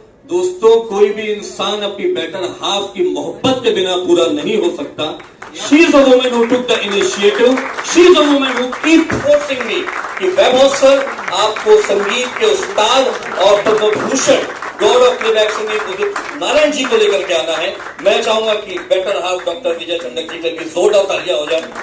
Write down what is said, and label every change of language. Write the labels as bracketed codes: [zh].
[hi] दोस्तों, कोई भी इंसान अपनी बेटर हाफ की मोहब्बत के बिना पूरा नहीं हो सकता। [en] She is a woman who took the initiative. She is a woman who keep forcing me [hi] कि वैभव सर, आपको संगीत के उस्ताद और Padma Bhushan God of playback singing Udit Narayan ji को लेकर के आना है। मैं चाहूंगा कि बेटर हाफ डॉक्टर विजय चंडक जी के लिए जोरदार तालियां हो जाए।